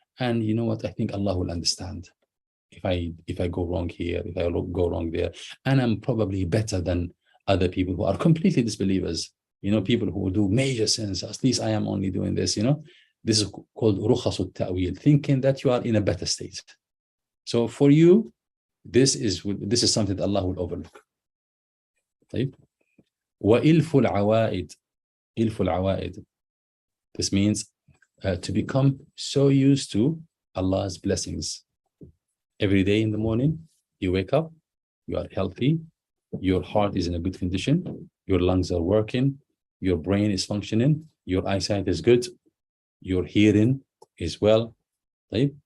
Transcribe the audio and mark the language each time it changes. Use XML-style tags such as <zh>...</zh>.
<en>And you know what? I think Allah will understand if I go wrong here, if I go wrong there, and I'm probably better than other people who are completely disbelievers. People who do major sins. At least I am only doing this. This is called rukhasut ta'wil, thinking that you are in a better state. So for you, this is something that Allah will overlook.</en> <ar>طيب. وإلف العوائد, إلف العوائد.</ar> <en>This means to become so used to Allah's blessings. Every day in the morning, you wake up, you are healthy, your heart is in a good condition, your lungs are working, your brain is functioning, your eyesight is good, your hearing is well. Right?</en>